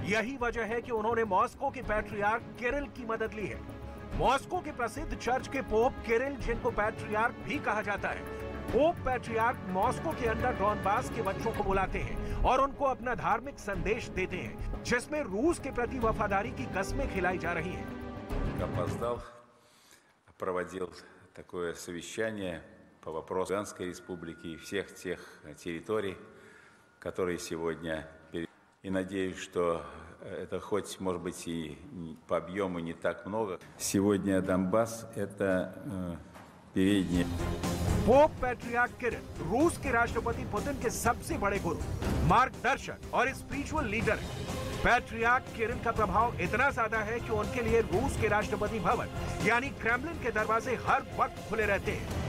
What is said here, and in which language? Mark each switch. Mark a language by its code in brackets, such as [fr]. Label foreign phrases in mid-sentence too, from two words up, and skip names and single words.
[hi] यही वजह है कि उन्होंने मॉस्को के पैट्रियार्क किरिल की मदद ली है। मॉस्को के प्रसिद्ध चर्च के पोप किरिल, जिनको पैट्रियार्क भी कहा जाता है, पोप पैट्रियार्क मॉस्को के अंदर डॉनबास के बच्चों को बुलाते हैं और उनको अपना धार्मिक संदेश देते हैं, जिसमें रूस के प्रति वफादारी की कस्में खिलाई जा रही हैं। [ru] Опоздал, проводил такое совещание по вопросу Луганской республики и всех тех территорий, которые сегодня перед... И надеюсь, что это хоть, может быть, и по объему не так много. Сегодня Донбасс – это передний. [hi] पोप पैट्रियार्क किरिल रूस के राष्ट्रपति पुतिन के सबसे बड़े गुरु, मार्गदर्शक और [en] spiritual leader [hi] हैं। पैट्रियार्क किरिल का प्रभाव इतना ज्यादा है कि उनके लिए रूस के राष्ट्रपति भवन यानी क्रेमलिन के दरवाजे हर वक्त खुले रहते हैं।